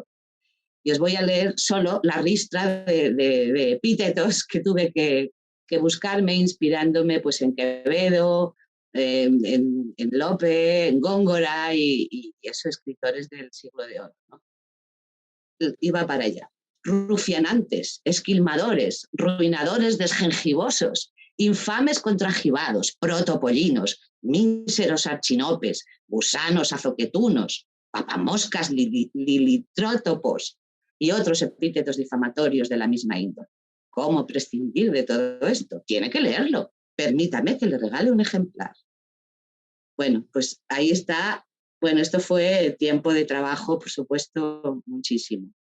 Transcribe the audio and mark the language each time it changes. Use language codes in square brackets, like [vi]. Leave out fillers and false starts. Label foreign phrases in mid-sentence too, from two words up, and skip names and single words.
[es] Y os voy a leer solo la ristra de epítetos que tuve que buscarme, inspirándome pues, en Quevedo, en Lope, en Góngora y esos escritores del siglo de oro, ¿no? Iba para allá. Rufianantes, esquilmadores, ruinadores desgengivosos, infames contrajivados, protopollinos, míseros archinopes, gusanos azoquetunos, papamoscas lilitrótopos y otros epítetos difamatorios de la misma índole. ¿Cómo prescindir de todo esto? Tiene que leerlo. Permítame que le regale un ejemplar. Bueno, pues ahí está. Bueno, esto fue tiempo de trabajo, por supuesto, muchísimo.